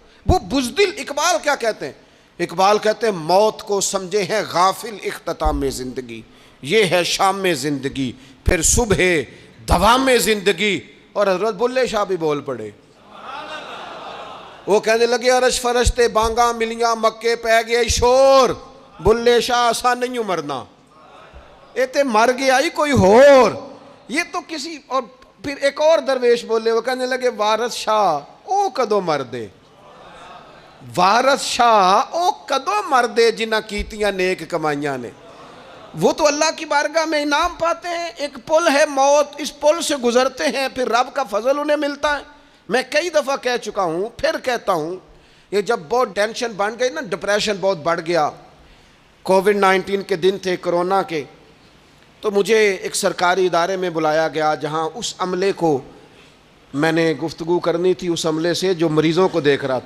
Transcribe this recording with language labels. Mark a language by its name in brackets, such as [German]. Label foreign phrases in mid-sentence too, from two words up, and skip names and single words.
[Urdu] وہ بزدل، اقبال کیا کہتے ہیں؟ اقبال کہتے ہیں موت کو سمجھے ہیں غافل اختتام زندگی، یہ ہے شام میں زندگی، پھر صبح دوام زندگی۔ اور حضرت بلے شاہ بھی بول پڑے، وہ کہنے لگے [Punjabi] عرش فرشتے بانگاں ملیاں مکے پہ گئے شور، بلے شاہ آسان نہیں مرنا، یہ تے مر گیا ہی کوئی اور، [Urdu] یہ تو کسی اور۔ پھر ایک اور درویش بولے، وہ کہنے لگے [Punjabi] وارث شاہ او کدو مر دے، وارث شاہ او کدو مردے جنہ کیتیاں نیک کمائیاں نے، [Urdu] وہ تو اللہ کی بارگاہ میں انعام پاتے ہیں. ایک پل ہے موت، اس پل سے گزرتے ہیں، پھر رب کا فضل انہیں ملتا ہے. میں کئی دفعہ کہہ چکا ہوں، پھر کہتا ہوں، یہ جب بہت ٹینشن بن گئی نا، ڈپریشن بہت بڑھ گیا، کووڈ-19 کے دن تھے، کرونا کے، تو مجھے ایک سرکاری ادارے میں بلایا گیا جہاں اس عملے کو میں نے گفتگو کرنی تھی، اس عملے سے جو مریضوں کو دیکھ رہا تھا.